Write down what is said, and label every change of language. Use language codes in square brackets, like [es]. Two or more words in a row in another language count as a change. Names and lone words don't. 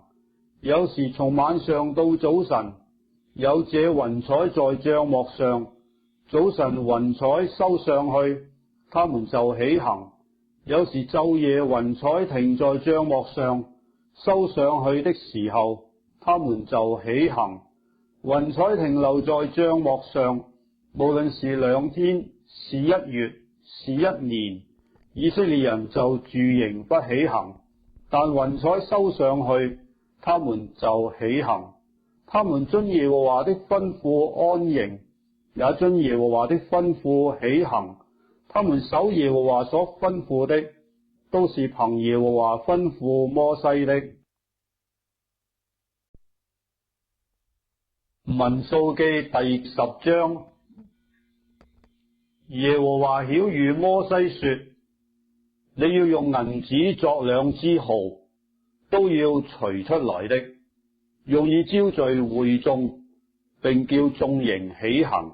[zh] 有時從晚上到早晨，有這雲彩在帳幕上，早晨雲彩收上去，他們就起行。有時晝夜雲彩停在帳幕上，收上去的時候，他們就起行。雲彩停留在帳幕上，無論是2天，是1月，是1年，以色列人就駐營不起行。但雲彩收上去，他們就起行。他們遵耶和華的吩咐安營，也遵耶和華的吩咐起行。他們守耶和華所吩咐的，都是憑耶和華吩咐摩西的。民數記第10章。耶和華曉諭摩西說：你要用銀子作2支號，都要錘出來的，用以招聚會眾，並叫眾營起行。